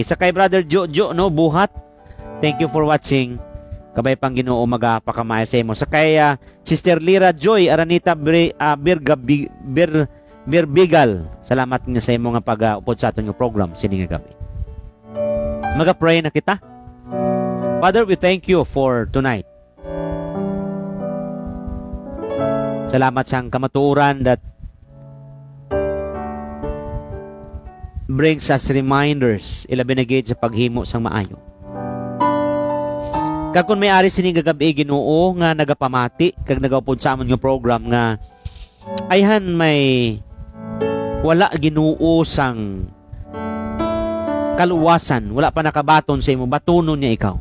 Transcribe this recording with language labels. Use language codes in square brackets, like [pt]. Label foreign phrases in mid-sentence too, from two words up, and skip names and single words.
[hil] Sa kay Brother Jojo, no, Buhat, [en] thank you for watching. [hil] Kabay pang Ginoo pakamaayo sa imo. Sa kay Sister Lira Joy Aranita Birbigal, salamat nga sa imo nga pag-upod sa aton nga program sini nga gabi. Maga-pray na kita. [en] Father, we thank you for tonight. [hil] Salamat sa kamatuoran [en] that brings us reminders, [hil] ilabi na gid sa paghimo sang maayo. Kag kun may ari sini gagabi Ginoo nga nagapamati kag nagaupod sa amon nga program nga ayhan may wala Ginoo sang kaluwasan, wala pa nakabaton sa imo, batunon niya ikaw.